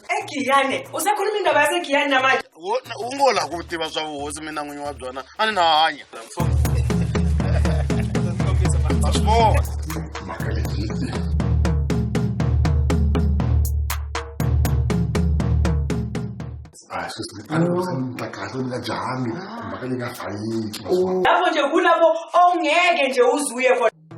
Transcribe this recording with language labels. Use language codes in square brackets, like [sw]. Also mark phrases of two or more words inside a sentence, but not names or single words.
[zu] Giyane usakhuluma indaba yaseGiyane namanje [ts] ungola kutiva swa vuhosi mina n'winyi wa byona a ni na hanya [zu] lapho nje kulapho ongeke nje uzuye khona.